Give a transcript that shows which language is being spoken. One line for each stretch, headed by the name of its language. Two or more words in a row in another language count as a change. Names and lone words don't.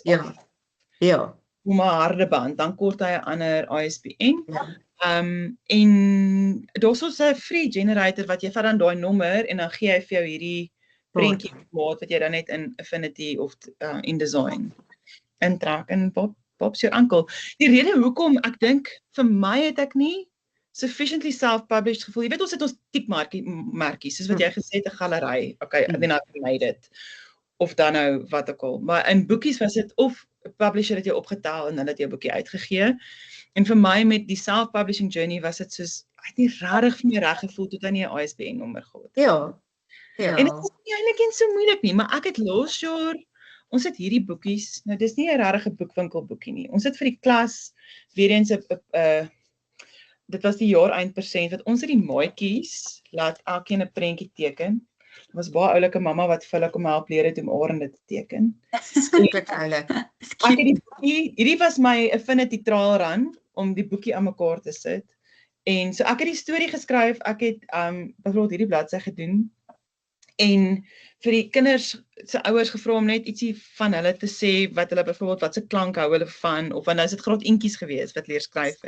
Afrikaans: Ja. Om 'n harde band, dan kort hy 'n ander ISBN. En daar's ons 'n
English: free generator
Afrikaans: wat jy vat dan daai nommer en dan gee hy vir jou hierdie prentjie maat wat jy dan net in Affinity of InDesign intrek en
English: Bob's your uncle.
Afrikaans: Die rede hoekom ek dink vir my het ek nie
English: sufficiently self-published
Afrikaans: gevoel. Jy weet ons het ons tiekmerkies, soos wat jy gesê het 'n galery.
English: Okay, then I've made it.
Afrikaans: Of dan nou wat ook al. Maar in boekies was dit of 'n publisher het jou opgetel en hulle het jou boekie uitgegee. En vir my met die
English: self-publishing journey
Afrikaans: was dit soos ek het nie regtig vir my reg gevoel tot hy nie 'n ISBN nommer gehad. Ja. En dit is nie eintlik eens so moeilik nie, maar ek het laas jaar ons het hierdie boekies, nou dis nie 'n regte boekwinkel boekie nie. Ons het vir die klas weer eens dit was die jaareindpersent wat ons het die maatjies laat elkeen 'n prentjie teken. Dit was baie oulike mamma wat vir hulle kom help leer het om oorende te teken. Skrikkelik oulik. Ek het die boekie, hierdie was my Affinity
English: trial run
Afrikaans: om die boekie aan mekaar te sit. En so ek het die storie geskryf, ek het byvoorbeeld hierdie bladsy gedoen en vir die kinders se ouers gevra om net ietsie van hulle te sê wat hulle byvoorbeeld wat se klank hou hulle van of want nou is dit graad eentjies gewees wat leer skryf het.